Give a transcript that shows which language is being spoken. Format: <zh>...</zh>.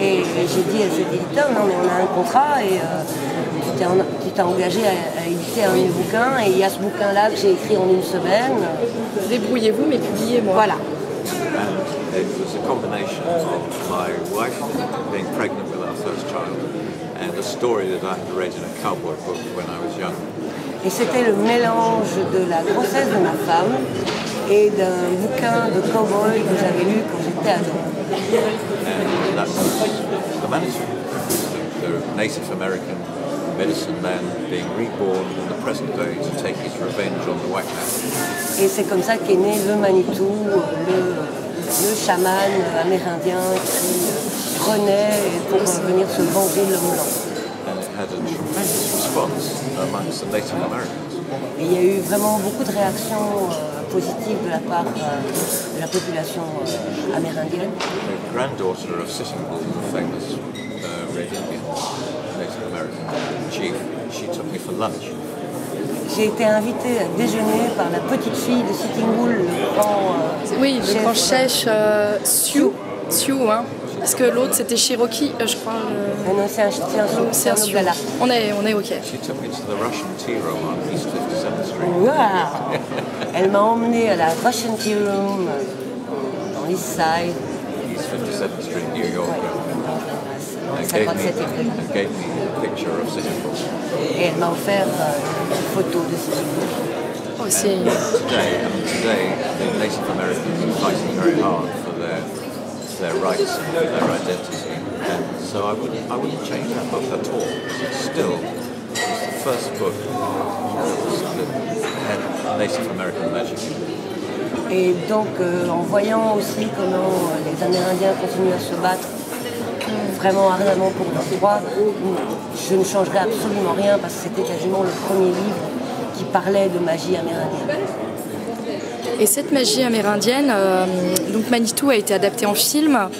<fr>Et j'ai dit à cet éditeur, non mais on a un contrat et tu t'es engagé à éditer un de mes bouquins et il y a ce bouquin-là que j'ai écrit en une semaine. Débrouillez-vous, mais publiez-moi. Voilà.</fr> <en>And it was a combination of my wife being pregnant with our first child and a story that I had read in a cowboy book when I was young.</en> <fr>Et c'était le mélange de la grossesse de ma femme et d'un bouquin de cow-boy que j'avais lu quand j'étais ado.</fr> <en>And that was the manuscript. The Native American medicine man being reborn in the present day to take his revenge on the white man.</en> <fr>Et c'est comme ça qu'est né le Manitou, le chaman amérindien qui renaît pour venir se venger de l'homme blanc.</fr> <en>And it had a tremendous response amongst the Native Americans.</en> <fr>Et il y a eu vraiment beaucoup de réactions positives de la part de la population amérindienne.</fr> <en>The granddaughter of Sitting Bull, the famous Red Indian Native American chief, she took me for lunch.</en> <fr>J'ai été invitée à déjeuner par la petite fille de Sitting Bull, le grand Oui, le chef, grand chef Sioux, hein. Parce que l'autre c'était Cherokee, je crois. Non, c'est un C'est un Sioux. On est ok.</fr> <en>She took me to the Russian tea room on East 57th Street. Wow.</en> <fr>Elle m'a emmenée à la Russian Tea Room dans l'East Side.</fr> <en>East 57th Street, New York.</en> <fr>Ouais.</fr> <en>And gave me a picture of Sitting Bull.</en> <fr>Et elle m'a offert une photo de Sitting Bull. Oh, c'est...</fr> <en>Today, the Native Americans are fighting very hard for their rights and their identity, and so I wouldn't change that book at all. It's still the first book that had Native American magic.</en> <fr>Et donc, en voyant aussi comment les Amérindiens continuent à se battre vraiment ardemment pour leurs droits, je ne changerai absolument rien parce que c'était quasiment le premier livre qui parlait de magie amérindienne. Et cette magie amérindienne, donc Manitou a été adapté en film.</fr>